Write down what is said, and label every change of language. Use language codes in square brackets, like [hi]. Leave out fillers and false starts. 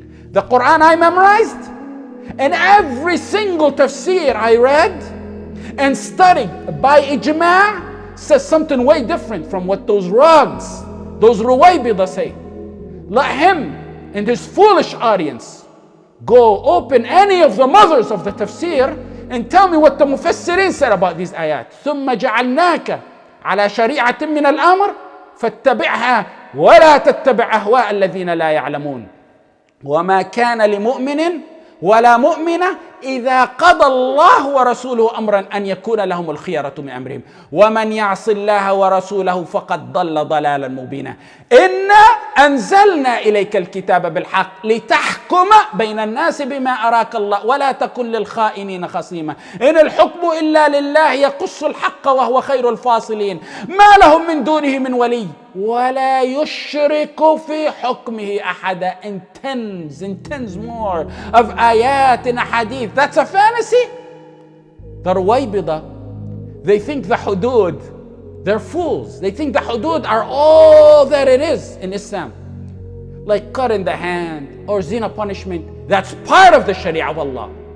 [en] The Quran I memorized, and every single tafsir I read and studied by ijma' says something way different from what those Rogs, those Ruwaybidah say. Let him and his foolish audience go open any of the mothers of the tafsir and tell me what the mufassirin said about these ayat. [ar] ثُمَّ جَعَلْنَاكَ على شريعة من الأمر فاتبعها ولا تتبع أهواء الذين لا يعلمون وما كان لمؤمن ولا مؤمنة إذا قضى الله ورسوله أمرا أن يكون لهم الخيرة من أمرهم ومن يعص الله ورسوله فقد ضل ضلالا مبينا إنا أنزلنا إليك الكتاب بالحق لتحكم بين الناس بما أراك الله ولا تكن للخائنين خصيما إن الحكم إلا لله يقص الحق وهو خير الفاصلين ما لهم من دونه من ولي ولا يشرك في حكمه أحدا. [en] In tens more of ayat in a hadith. That's a fantasy. The Ruwaybidah, they think the hudud, they're fools. They think the hudud are all that it is in Islam. Like cut in the hand or zina punishment. That's part of the Sharia of Allah.